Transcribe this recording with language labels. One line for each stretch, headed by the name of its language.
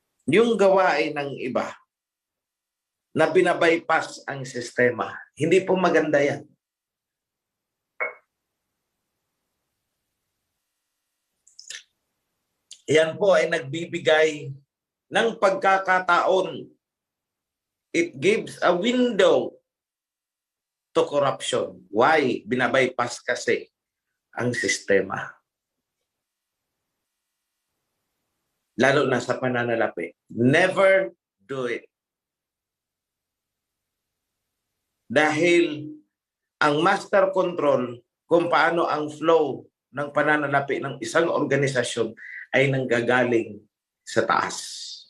Filipino: Yung gawain ng iba na binabypass ang sistema, hindi po maganda yan. Yan po ay nagbibigay ng pagkakataon.
English: It gives a window to corruption. Why?
Filipino: Binabypass kasi ang sistema. Lalo na sa pananalapi.
English: Never do it.
Filipino: Dahil ang master control kung paano ang flow ng pananalapi ng isang organisasyon ay nanggagaling sa taas.